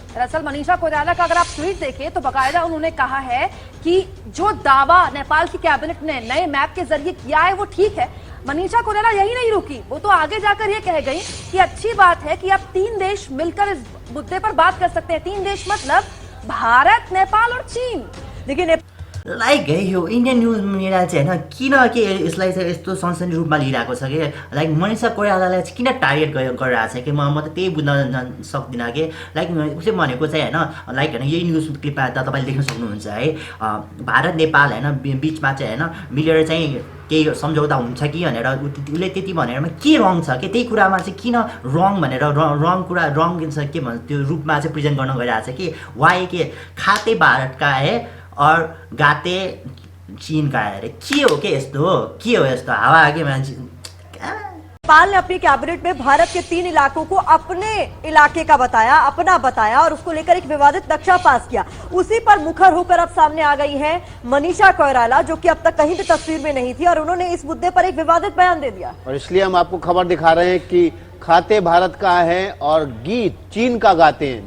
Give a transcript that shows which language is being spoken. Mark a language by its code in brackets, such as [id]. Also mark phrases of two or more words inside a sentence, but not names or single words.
[hi] दरअसल मनीषा कोइराला का अगर आप ट्वीट देखें तो बकायदा उन्होंने कहा है कि जो दावा नेपाल की कैबिनेट ने नए मैप के जरिए किया है वो ठीक है। मनीषा कोइराला यही नहीं रुकी, वो तो आगे जाकर ये कह गई कि अच्छी बात है कि अब 3 देश मिलकर इस मुद्दे पर बात कर सकते हैं। 3 देश मतलब भारत, नेपाल और चीन। देखिए [ne] लाइक है यो [en] Indian news media [ne] चाहिँ होइन किन के यसलाई चाहिँ यस्तो सनसनी रूपमा लिइरहेको छ कि लाइक मनीषा कोइरालालाई चाहिँ किन टार्गेट गरिरहेको छ कि म त त्यही बुझ्न सक्दिनँ कि लाइक उसले भनेको चाहिँ होइन लाइक होइन यही न्युज क्लिपमा त तपाईँले देख्न सक्नुहुन्छ है भारत नेपाल होइन बिचमा चाहिँ होइन मिलेर चाहिँ केही सम्झौता हुन्छ कि भनेर उसले त्यति भनेरमा के रङ छ कि त्यही कुरामा चाहिँ किन रङ भनेर रङ कुरा रङ के भन्छ त्यो रूपमा चाहिँ प्रेजेन्ट गर्न गइरहेको छ कि वाइ के [hi] खाते भारतका है और गाते चीन का है। [ne] के हो के यस्तो हावा के मान्छे। [hi] नेपाल ने अपनी कैबिनेट में भारत के 3 इलाकों को अपने इलाके का बताया, अपना बताया और उसको लेकर एक विवादित नक्शा पास किया। उसी पर मुखर होकर अब सामने आ गई है मनीषा कोइराला, जो कि अब तक कहीं भी तस्वीर में नहीं थी और उन्होंने इस मुद्दे पर एक विवादित बयान दे दिया। और इसलिए हम आपको खबर दिखा रहे हैं कि खाते भारत का है और गीत चीन का गाते हैं।